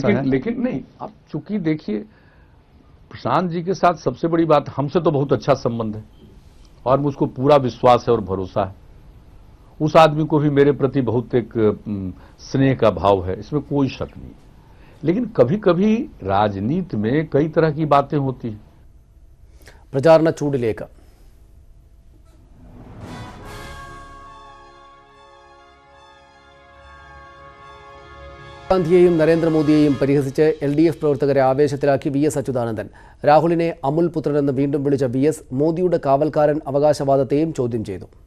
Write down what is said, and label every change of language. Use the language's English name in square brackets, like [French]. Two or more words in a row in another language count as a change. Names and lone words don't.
[Hindi] लेकिन नहीं, आप चूंकि देखिए प्रशांत जी के साथ सबसे बड़ी बात, हमसे तो बहुत अच्छा संबंध है और मुझको पूरा विश्वास है और भरोसा है. उस आदमी को भी मेरे प्रति बहुत एक स्नेह का भाव है, इसमें कोई शक नहीं. लेकिन कभी कभी राजनीति में कई तरह की बातें होती हैं. [Malayalam] പ്രചാരണ ചൂടിലേക്ക്. ഗാന്ധിയെയും നരേന്ദ്രമോദിയെയും പരിഹസിച്ച് LDF പ്രവർത്തകരെ ആവേശത്തിലാക്കി VS അച്യുതാനന്ദൻ. രാഹുലിനെ അമുൽ പുത്രനെന്ന് വീണ്ടും വിളിച്ച VS മോദിയുടെ കാവൽക്കാരൻ അവകാശവാദത്തെയും ചോദ്യം ചെയ്തു.